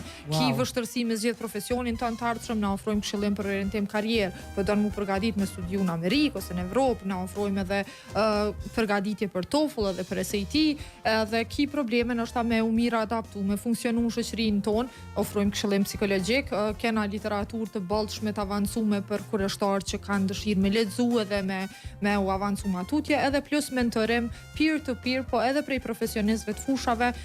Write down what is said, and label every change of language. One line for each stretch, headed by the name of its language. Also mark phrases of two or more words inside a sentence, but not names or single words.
Albanian: Ki vështirësi me zgjedh profesionin tonë të ardhshëm, na ofrojmë këshillim për orientim karrierë, po don mu përgatit me studiu në Amerikë ose në Evropë, na ofrojmë edhe përgatitje për TOEFL edhe për SAT, edhe ki probleme ndoshta me u mirë adaptu, me funksionu në shoqërinë tonë, ofrojmë këshillim psikologjik, kena literaturë të bollshme të avancuar për kurreshtarë që kanë dëshirë me lexu edhe me u avancu matutje, edhe plus mentorim
English: peer to peer,
Albanian: po edhe prej profesionistëve të fushave,